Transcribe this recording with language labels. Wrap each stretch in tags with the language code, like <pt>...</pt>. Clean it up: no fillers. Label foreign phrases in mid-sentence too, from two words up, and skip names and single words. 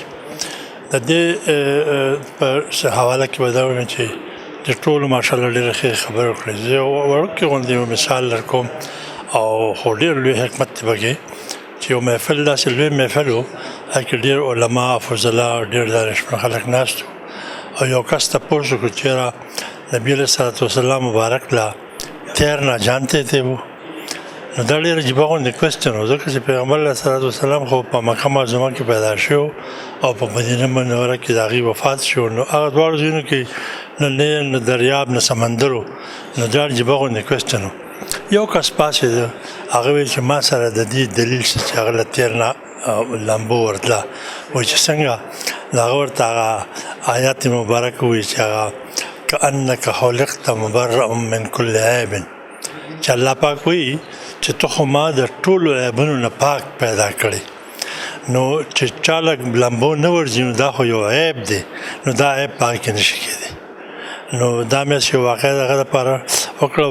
<ps>د دې په حواله کې به دا ووایم چې د ټولو ماشاءالله ډېرې ښې خبرې وکړې. زه یو وړوکی غوندې یو مثال درکوم، او خو ډېر لوی حکمت دی پکې چې یو محفل داسې لوی محفل و، هغه کې ډېر علما، فضلا، ډېر دانشمن خلک ناست وو، او یو کس تپوس وکړو چېرې نبی علیہ الصلوۃ والسلام مبارک لا</ps> <ur>تیرنا جانتے تھے وہ.</ur> <ps>نو دا ډېر عجیبه غوندې کوېسچن و، ځکه چې پیغمبر علیه الصلوۃ والسلام خو په مکه معظمه کې پیدا شو او په مدینه منوره کې د هغې وفات شو. نو هغه دواړو ځایونو کې نه نیل، نه دریاب، نه سمندر و. نو دا عجیبه غوندې کوېسچن و. یو کس پاڅېده، هغه ویل چې ما سره د دې دلیل شته چې هغه له تیرنا لامبو ورتله. وایي چې څنګه؟ نو هغه ورته هغه آیات مبارکه وایي چې هغه</ps> <ar>کأنک خلقت مبرأ من کل عیب،</ar> <ps>چې الله پاک وایي چې ته خو ما د ټولو عیبونو نه پاک پیدا کړې، نو چې چا لږ لامبو نه ورځي نو دا خو یو عیب دی، نو دا عیب پاک نه شي کېدی. نو دا مې یو واقعه د هغه دپاره وکړه.</ps>